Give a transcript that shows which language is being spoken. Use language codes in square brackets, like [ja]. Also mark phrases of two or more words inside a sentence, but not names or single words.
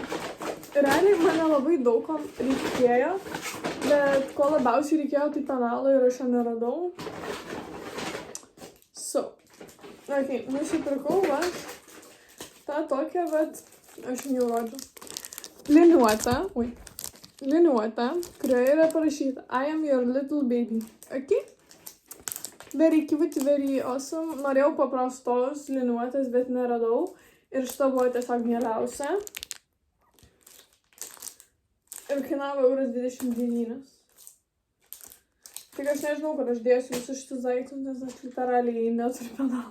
[lt] Realiai mane labai daug ko reikėjo, bet ko labiausiai reikėjo, tai penalo ir aš jo neradau. Ok, nusipirkau tą tokią, bet aš jau rodžiu. Liniuotę, kurioje yra parašyta [en] I am your little baby. [lt] Ok? [en] Very cute, very awesome. [lt] Norėjau paprastos liniuotės, bet neradau. Ir šita buvo tiesiog mieliausia. Ir kainavo €29. Tik aš nežinau, kad aš dėsiu visus šitus daiktus, nes aš literaliai neturiu penalo.